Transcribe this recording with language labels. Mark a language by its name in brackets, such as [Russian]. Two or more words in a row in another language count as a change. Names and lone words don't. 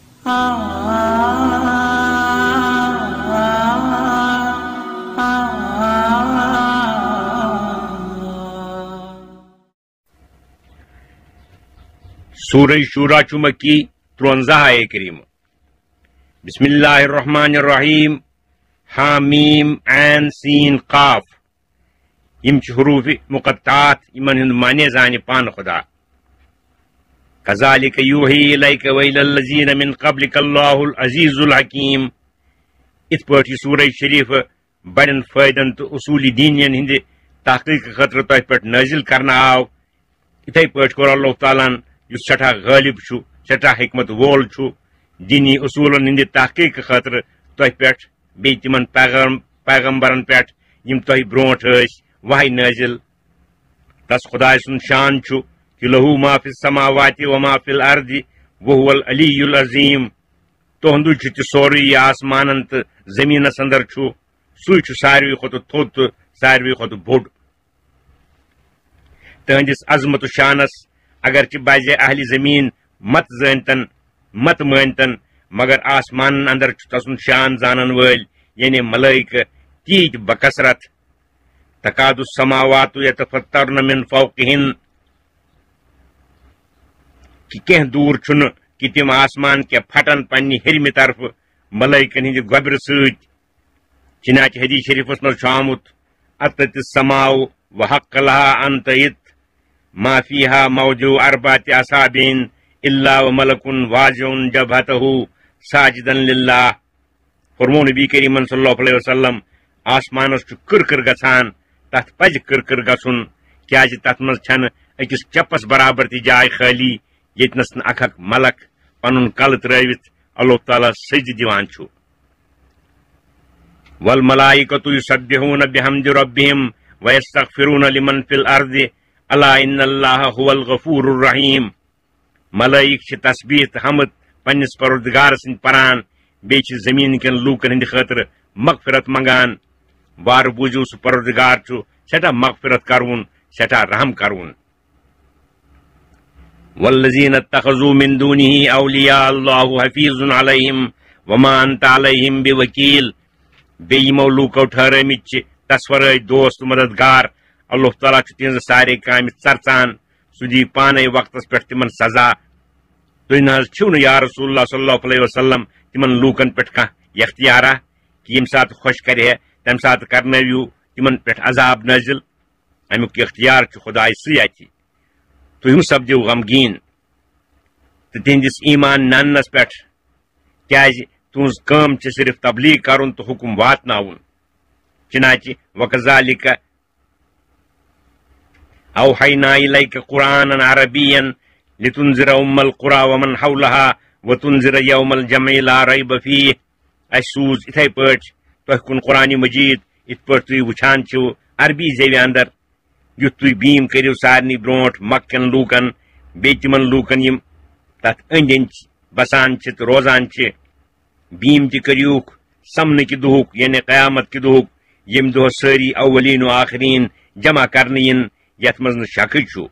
[Kashmiri] سورہ شورا چھ مکی 53 کریم. [Arabic] بسم اللہ الرحمن الرحیم. حامیم عین سین قاف. [Kashmiri] یم چھ حروف مقطعات یمن ہند معنی زانہ پان خدا. [Arabic] کذالک یوحی الیک وإلی الذین من قبلک اللہ العزیز الحکیم. [Kashmiri] ات پٲٹھۍ یہ سورہ شریف بڑن فائدن تو اصول دینین ہند تحقیق خاطر تہ پہ نازل کرنا آو. اتھے پٲٹھۍ کوٚر اللہ تعالیٰ یس سٹھا غالب چھُ سٹھا حکمت وول چھُ دینی اصولن ہند تحقیق خاطر تہ پہ بیٚیہِ تمن پیغمبرن پہ یم تہ برونٹھ ٲسۍ وحی نازل. تس خدائے سن شان چھُ کہ [Arabic] لہو ما فی السماوات وما فی الارض وهو العلی العظیم. [Kashmiri] تہنٛدُے چھُ تہِ سورُے یہ آسمانن تو زمینس اندر چھُ سُے چھُ ساروی کھۄتہٕ تھوٚد تہٕ ساروی کھۄتہٕ بوٚڑ. تہنٛدِس عظمت و شانس اگرچہ بعض اہل زمین مت زانتن مت مانتن مگر آسمان اندر تسن شان زانن ول یعنی ملائکہ تیت بکثرت. [Arabic] تکاد السماوات یتفطرن من فوقہن [Kashmiri] کہ کینٛہہ دور چھُنہ کہ تم آسمان کے پھٹن پنہ ہرمہ طرف ملائکن ہند گوبر سۭتۍ. چنانچہ حدیث شریفس مز آمت [Arabic] اتت السماء وحق لها ان تئت ما فيها موضع اربعة اصابع الا وملك واضع جبهته ساجدا لله. [Kashmiri] فرمون نبی کریم [Arabic] صلی اللہ علیہ وسلم [Kashmiri] آسمانس کر گژھان تت پز کر گژھن کیازِ تت مز چھنہ أکس چپس برابر تہ جائے خالی یتنس اکھ ملک پنن کل ترٲوِتھ اللہ تعالیٰ سجدٕ دِوان چھُ. [Arabic] والملائکۃ یسبحون بحمد ربہم ویستغفرون لمن فی الارض الا ان اللہ هو الغفور الرحیم. [Kashmiri] ملائک چھ تسبیح تہ حمد پنس پروردگار سند پران بیٚیہِ چھ زمین کٮ۪ن لوٗکن ہٕنٛدِ خٲطرٕ مغفرت منگان. وارٕ بوٗزِو سُہ پروردگار چھُ سٮ۪ٹھاہ مغفرت کرون سٮ۪ٹھاہ رحم کرون. والذین اتخذوا من دونه اولیاء اللہ حفیظ علیہم وما انت علیہم بوکیل. بیٚیہِ یِمو لوٗکو ٹھہرٲمٕتۍ چھِ تس ورٲے دوست مددگار. اللہ تعالیٰ چھُ تہنٛزٕ سارے کامہِ ژرژان. سُہ دی پانے وقتس پٮ۪ٹھ تمن سزا. تُہۍ نہ حظ چھِو نہٕ [Arabic] یا رسول اللہ صلی اللہ علیہ وسلم [Kashmiri] تمن لوٗکن پٮ۪ٹھ کانٛہہ اختیارا کہ ییٚمہِ ساتہٕ خۄش کرِ ہے تمہِ ساتہٕ کرنٲوِو تمن پٮ۪ٹھ عذاب نٲزِل. امیُک اختیار چھُ خدایہِ سٕے اَتھِ. تُہۍ مہٕ سپدِو غمگیٖن تہٕ تہنٛدِس ایمان نانس پٮ۪ٹھ کیازِ تُہنٛز کٲم چھِ صرف تبلیغ کرُن تہٕ حکم واتناوُن. [Arabic] چنانچہ وکذالک اوحینا الیک قرآنا عربیا لتنذر ام القرى ومن حولها وتنذر یوم الجمع لا ریب فیہ. [Kashmiri] اس سوز اتھے پٲٹھۍ تۄہہِ کُن قرآن مجید ات پٲٹھۍ تُہۍ وٕچھان چھِو عربی زیوِ اندر یُتھ تُہۍ بیٖم کٔرِو سارنٕے برونٛٹھ مکن لوٗکن بیٚیہِ تِمن لوٗکن یِم تتھ أنٛدۍ أنٛدۍ بسان چھِ تہٕ روزان چھِ. بیٖم تہِ کٔرِوُکھ سمنہٕ دُہُک یعنی قیامت کہِ دُہُک ییٚمہِ دۄہ سٲری اولین و آخرین جمع کرنہٕ یِن یتھ منٛز نہٕ شکٕے چھُ.